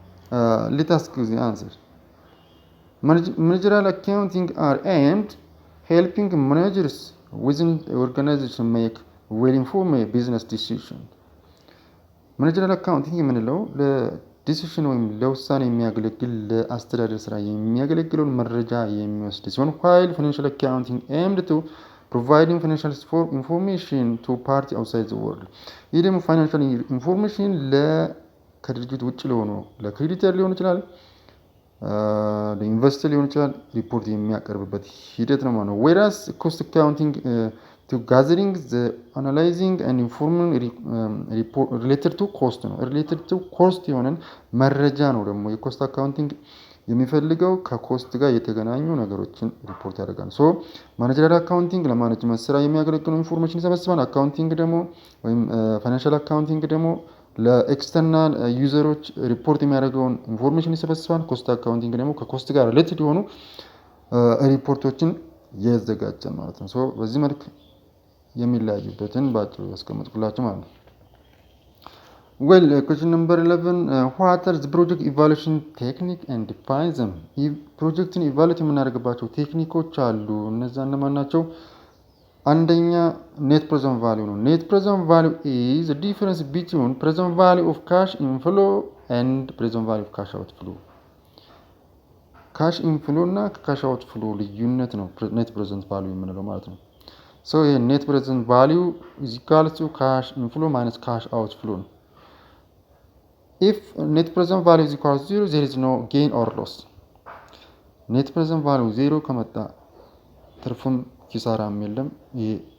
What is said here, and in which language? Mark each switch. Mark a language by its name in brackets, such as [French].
[English] Let us give the answer. Managerial accounting are aimed helping managers within the organization make well-informed business decision. [Amharic] Managerial accounting የምንለው ዲሲሽን ወይም ለውሳኔ የሚያገለግል ለአስተዳደር ስራ የሚያገለግለውን መረጃ የሚወስድ ሲሆን [English] while financial accounting aimed to providing financial information to party outside the world. [Amharic] ይህ ደግሞ ፋይናንሻል ኢንፎርሜሽን ከድርጅት ውጭ ለሆኑ ለክሬዲተር ሊሆን ይችላል፣ ለኢንቨስተር ሊሆን ይችላል ሪፖርት የሚያቀርብበት ሂደት ነው ማለት ነው። [English] whereas cost accounting to gathering the analyzing and informing report related to cost [Amharic] ነው። related to cost የሆነን መረጃ ነው ደግሞ የኮስት አካውንቲንግ የሚፈልገው ከኮስት ጋር የተገናኙ ነገሮችን ሪፖርት ያደርጋል። ሶ ማኔጀሪያል አካውንቲንግ ለማኔጅመንት ስራ የሚያገለግሉ ኢንፎርሜሽን ይሰበስባል። አካውንቲንግ ደግሞ ወይም ፋይናንሻል አካውንቲንግ ደግሞ ለኤክስተርናል ዩዘሮች ሪፖርት የሚያደርገውን ኢንፎርሜሽን ይሰበስባል። ኮስት አካውንቲንግ ደግሞ ከኮስት ጋር ሪሌትድ የሆኑ ሪፖርቶችን ያዘጋጃል ማለት ነው። ሶ በዚህ መልክ የሚለያዩበትን ባጭሩ ያስቀምጥኩላችሁ ማለት ነው። [English] Well, question number 11 what are the project evaluation technique and define them? [Amharic] ፕሮጀክትን ኢቫሉዌት የምናደርግባቸው ቴክኒኮች አሉ። እነዛ እነማን ናቸው? አንደኛ ኔት ፕሬዘንት ቫልዩ [English] ነው። ኔት ፕሬዘንት ቫልዩ is the difference between present value of cash inflow and present value of cash outflow. [Amharic] ካሽ ኢንፍሎ እና ከካሽ አውት ፍሎ ልዩነት ነው ኔት ፕሬዘንት ቫልዩ የምንለው ማለት ነው። ሶ ይሄ ኔት ፕሬዘንት ቫልዩ [English] ኢዝ ኢኳል ቱ ካሽ ኢንፍሎ ማይነስ ካሽ አውት ፍሎ [Amharic] ነው። [English] ኢፍ ኔት ፕሬዘንት ቫልዩ ኢዝ ኢኳል ቱ 0 ዜር ኢዝ ኖ ጌን ኦር ሎስ። [Amharic] ኔት ፕሬዘንት ቫልዩ 0 ከመጣ ትርፉም ኪሳራም የለም። ይሄ